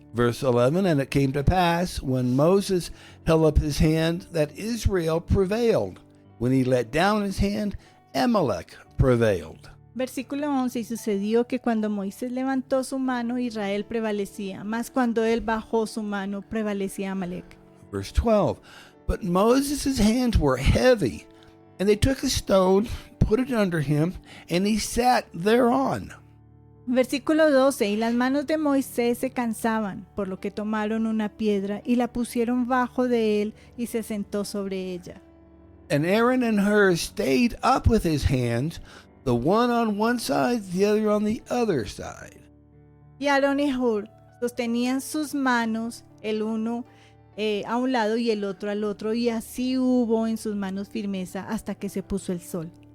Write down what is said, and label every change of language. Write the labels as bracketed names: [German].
[English] Verse 11, And it came to pass, when Moses held up his hand, that Israel prevailed. When he let down his hand, Amalek prevailed. [Spanish] Versículo 11, y sucedió que cuando Moisés levantó su mano, Israel prevalecía, mas cuando él bajó su mano, prevalecía Amalek. [English] Verse 12, But Moses' hands were heavy, and they took a stone, put it under him, and he sat thereon. [Spanish] Versículo 12, y las manos de Moisés se cansaban, por lo que tomaron una piedra y la pusieron bajo de él y se sentó sobre ella. [English] And Aaron and Hur stayed up with his hands, the one on one side, the other on the other side. [Spanish] Y Aarón y Hur sostenían sus manos, el uno a un lado y el otro al otro, y así hubo en sus manos firmeza hasta que se puso el sol.